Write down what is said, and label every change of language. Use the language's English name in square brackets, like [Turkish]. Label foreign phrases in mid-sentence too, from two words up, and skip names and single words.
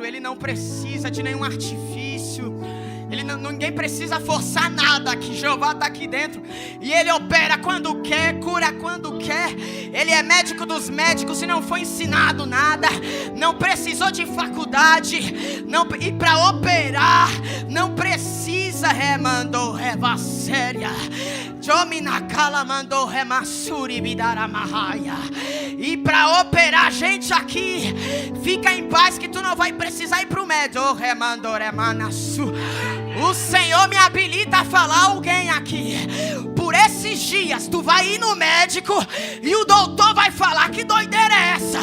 [Portuguese] Ele não precisa de nenhum artifício. Ninguém precisa forçar nada aqui. Jeová está aqui dentro e Ele opera quando quer, cura quando quer. Ele é médico dos médicos e não foi ensinado nada. Não precisou de faculdade. Não, e para operar não precisa. Remandou revasséria. Jominacala mandou remassuri bidaramahaya. E para operar, gente, aqui Fica em paz que tu não vai precisar ir pro médico. O Senhor me habilita a falar alguém aqui. Por esses dias tu vai ir no médico e o doutor vai falar: que doideira é essa?